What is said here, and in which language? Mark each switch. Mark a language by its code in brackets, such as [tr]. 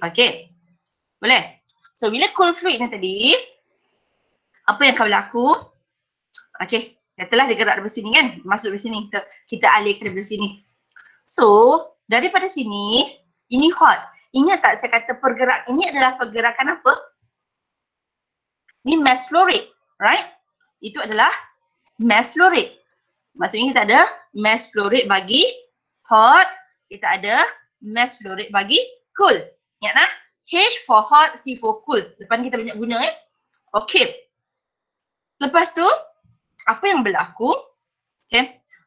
[ms] Okay. Boleh? So bila cool fluid ni tadi, apa yang akan berlaku? Okay. Katalah dia gerak dari sini kan, masuk dari sini, kita alihkan dari sini. So, daripada sini, ini hot. Ingat tak saya kata pergerakan ini adalah pergerakan apa? Ini mass flow rate, [en] right? [ms] Itu adalah mass flow rate. Maksudnya kita ada mass flow rate bagi hot, kita ada mass flow rate bagi cool. Ingat tak? [en] H for hot, C for cool. [ms] Depan kita banyak guna [en] Okay. [ms] Lepas tu, apa yang berlaku? Okay.